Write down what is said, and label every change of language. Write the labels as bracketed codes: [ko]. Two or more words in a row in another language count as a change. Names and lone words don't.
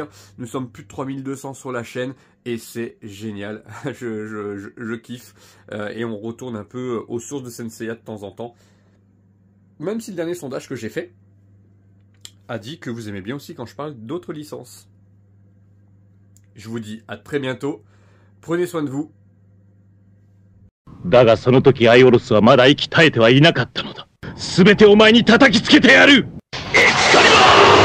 [fr] Nous sommes plus de 3200 sur la chaîne et c'est génial, je kiffe. Et on retourne un peu aux sources de Senseiya de temps en temps. Même si le dernier sondage que j'ai fait a dit que vous aimez bien aussi quand je parle d'autres licences. Je vous dis à très bientôt, prenez soin de vous. [ja] だがその時アイオロスはまだ息絶えてはいなかったのだ。全てお前に叩きつけてやる。エクスカリバー